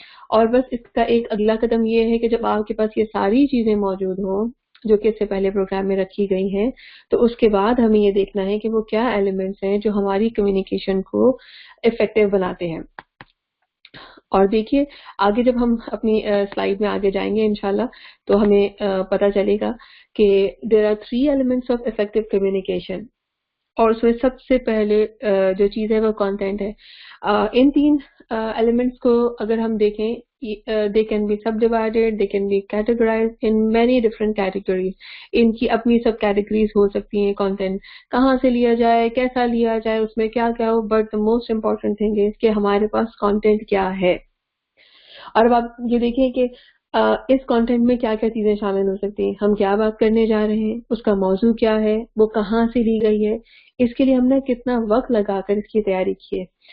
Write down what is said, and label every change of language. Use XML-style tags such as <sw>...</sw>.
<ur>اور بس اس کا ایک اگلا قدم یہ ہے کہ جب آپ کے پاس یہ ساری چیزیں موجود ہوں جو کہ اس سے پہلے پروگرام میں رکھی گئی ہیں، تو اس کے بعد ہمیں یہ دیکھنا ہے کہ وہ کیا ایلیمنٹس ہیں جو ہماری کمیونیکیشن کو افیکٹو بناتے ہیں. اور دیکھیے آگے جب ہم اپنی سلائیڈ میں آگے جائیں گے انشاءاللہ تو ہمیں پتہ چلے گا کہ</ur> <en>There are 3 elements of effective communication.</en> <ur>اور اس میں سب سے پہلے جو چیز ہے وہ کانٹینٹ ہے. ان 3 ایلیمنٹس کو اگر ہم دیکھیں</ur> <en>they can be subdivided, they can be categorized in many different categories.</en> <ur>ان کی اپنی سب کیٹیگریز ہو سکتی ہیں. کانٹینٹ کہاں سے لیا جائے، کیسا لیا جائے، اس میں کیا کیا ہو،</ur> <en>but the most important thing is</en> <ur>کہ ہمارے پاس کانٹینٹ کیا ہے. اور اب آپ یہ دیکھیں کہ اس کانٹینٹ میں کیا کیا چیزیں شامل ہو سکتی ہیں. ہم کیا بات کرنے جا رہے ہیں، اس کا موضوع کیا ہے، وہ کہاں سے لی گئی ہے، اس کے لیے ہم نے کتنا وقت لگا کر اس کی تیاری کی ہے.</ur>